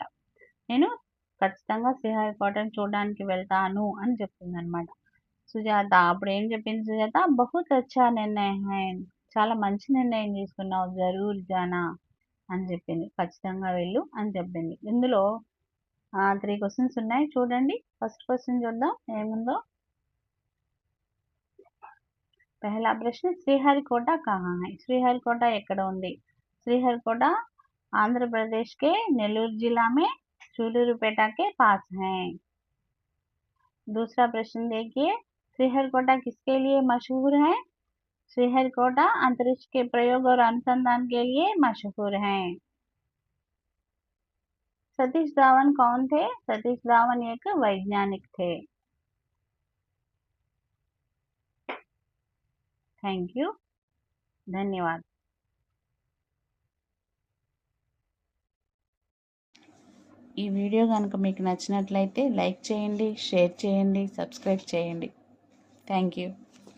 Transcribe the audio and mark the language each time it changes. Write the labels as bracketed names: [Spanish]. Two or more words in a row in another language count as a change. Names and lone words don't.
[Telugu] నేను ఖచ్చితంగా శ్రీహరికోటని చూడడానికి వెళ్తాను అని చెప్తుందనమాట. సుజాత అప్పుడు ఏం చెప్పింది సుజాత? [Hindi] बहुत अच्छा निर्णय है. [Telugu] చాలా మంచి నిర్ణయం తీసుకున్నావు. [Hindi] ज़रूर जाना [Telugu] అని చెప్పింది. ఖచ్చితంగా వెళ్ళు అని చెప్పింది. ఇందులో 3 క్వశ్చన్స్ ఉన్నాయి చూడండి. [English] first question [Telugu] చూద్దాం ఏముందో. [Hindi] पहला प्रश्न श्रीहरिकोटा कहाँ है? [Telugu] श्रीहरिकोटा ఎక్కడ ఉంది? [Hindi] श्रीहरिकोटा आंध्र प्रदेश के नेल्लूर जिला में सूलूरुपेटा के पास है। दूसरा प्रश्न देखिए, श्रीहरिकोटा किसके लिए मशहूर है? श्रीहरिकोटा अंतरिक्ष के प्रयोग और अनुसंधान के लिए मशहूर है। सतीश धावन कौन थे? सतीश धावन एक वैज्ञानिक थे। [English] thank you, [Hindi] धन्यवाद। [Telugu] ఈ వీడియో కనుక మీకు నచ్చినట్లయితే లైక్ చేయండి, షేర్ చేయండి, సబ్స్క్రైబ్ చేయండి. [English] thank you.